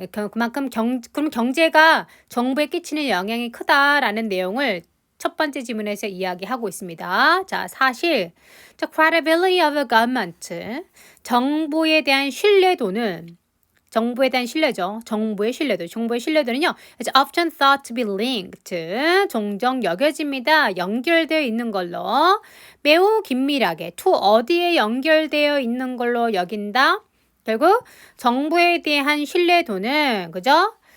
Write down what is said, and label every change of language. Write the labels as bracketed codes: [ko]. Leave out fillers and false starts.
[ko] 그만큼 그럼 경제가 정부에 끼치는 영향이 크다라는 내용을 첫 번째 지문에서 이야기하고 있습니다. 자, 사실 [en] the credibility of the government, [ko] 정부에 대한 신뢰도는 정부에 대한 신뢰죠. 정부의 신뢰도는요. [en] It's often thought to be linked. [ko] 종종 여겨집니다. 연결되어 있는 걸로. 매우 긴밀하게. to 어디에 연결되어 있는 걸로 여긴다. 결국 정부에 대한 신뢰도는 그죠?